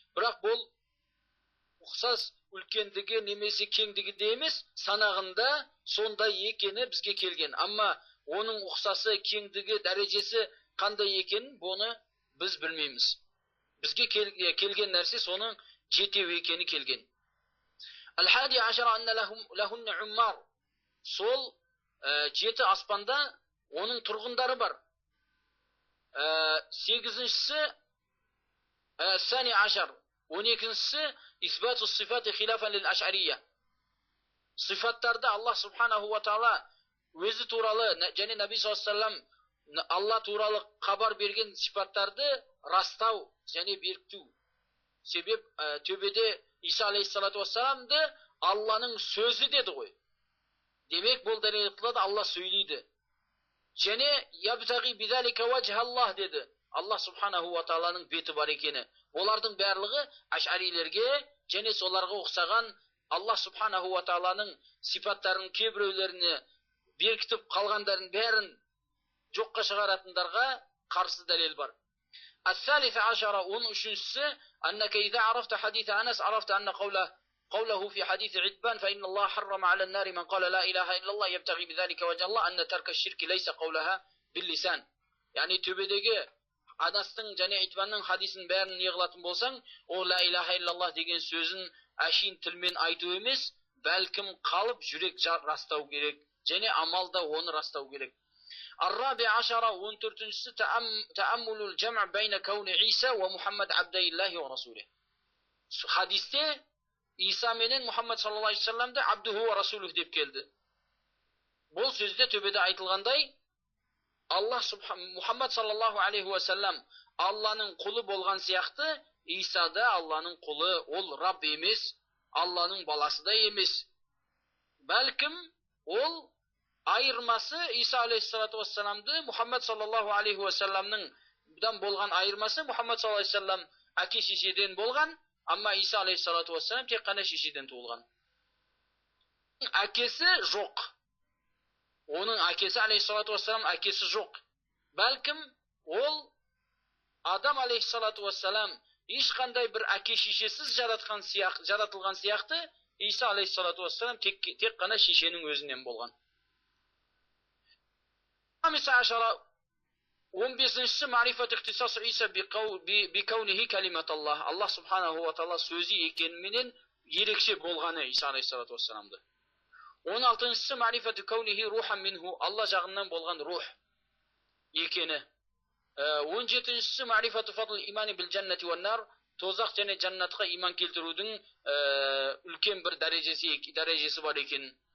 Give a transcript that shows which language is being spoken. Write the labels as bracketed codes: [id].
[kk] Бірақ бұл ұқсас үлкендігі немесе кеңдігі де емес, санағында сондай екені бізге келген. Амма оның ұқсасы, кеңдігі, дәрежесі қандай екенін бұны біз білмейміз. Бізге келген нәрсе соның жетеу екені келген. [ar] Ал-хади ашара анна лахунна уммар. [kk] Сол жеті аспанда оның тұрғындары бар. [ar] Сегізіншісі сани ашар. 12-сі исбату сифаты хилафан лил-аш'ария. [kk] Сифаттарды Аллах субханаху ва таала өзі туралы және Наби саллаллаху алейхи ва саллям Алла туралы хабар берген сифаттарды растау және бекіту. Себеп төбеде Иса алейхиссалату вассаламды Алланың сөзі деді ғой. Демек бұл дәлелдеді Алла сөйлейді. Және [ar] ябтағи бидалика вajhallah [kk] деді. Аллах субханаху ва тааланың беті бар екені. Олардың барлығы аш'арилерге және соларға ұқсаған Аллах субханаху ва тааланың сипаттарының кейбіреулеріне беркітіп қалғандарын бәрін жоққа шығаратындарға қарсы дәлел бар. [ar] Ас-салиса ашара, 13-сі, аннака иза арафта хадиса Анас арафта анна قوله في حديث عتبان فإن الله حرم على النار من قال لا إله إلا الله يبتغي بذلك وجه الله أن ترك الشرك ليس قولها باللسان. [kk] Yani төбедегі Анастың және Итбанның хадисін бәрін не қылатын болсаң, о ла илаха иллаллах деген сөзін әшейін тілмен айту емес, бәлкім қалып жүрек растау керек, және амалда оны растау керек. [ar] الرابع عشر 14-сі تأمل الجمع بين كون عيسى ومحمد عبد الله ورسوله. [kk] Хадисте Иса менен Мухаммад саллаллаху алейхи вассаламды [ar] абдуху ва расулух [kk] деп келді. Бұл сөзде төбеде айтылғандай, Мухаммад саллаллаху алейхи вассалам Алланың құлы болған сияқты, Иса да Алланың құлы, ол Рабб емес, Алланың баласы да емес. Бәлкім ол айырмасы Иса алейхиссалату вассаламды Мухаммад саллаллаху алейхи вассаламның болған айырмасы, Мухаммад саллаллаху алейхи вассалам әке шешеден болған, амма Иса алейхиссалату вассалам тек қана шешеден туылған. Әкесі жоқ. Оның әкесі алейхиссалату вассалам әкесі жоқ. Бәлкім ол Адам алейхиссалату вассалам ешқандай бір әке шешесіз жаратылған сияқты, Иса алейхиссалату вассалам тек қана шешенің өзінен болған. [ar] 15-сі معرفة اختصاص عيسى بكونه كلمة الله. [kk] Allah subhanahu wa ta'ala сөзі екенменен ерекше болғаны Иса алейхиссалату вассаламды. [ar] 16-сі معرفة كونه روحا منه. [kk] Allah жағынан болған рух екені. [ar] 17-сі معرفة فضل الإيمان بالجنة والنار. [kk] Тозақ және жаннатқа иман келтірудің үлкен бір дәрежесі бар екен.